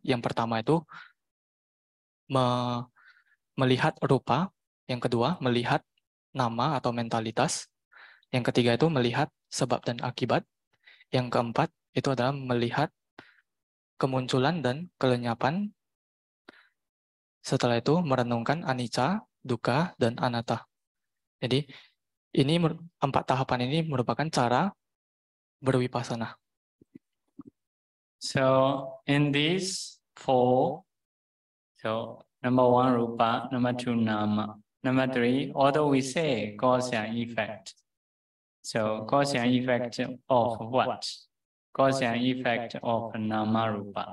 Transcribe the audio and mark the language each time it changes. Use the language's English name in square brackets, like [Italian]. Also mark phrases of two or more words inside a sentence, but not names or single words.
[Indonesian] Yang pertama itu melihat rupa, yang kedua melihat nama atau mentalitas, yang ketiga itu melihat sebab dan akibat, yang keempat itu adalah melihat kemunculan dan kelenyapan, setelah itu merenungkan [Pali] anicca, dukkha, [Indonesian] dan anatta. Jadi ini 4 tahapan ini merupakan cara bervipassana. [English] So in these 4, so number 1 rupa, number 2 nama, number 3, although we say cause and effect. So cause and effect of what? Cause and effect of [Pali] nama rupa.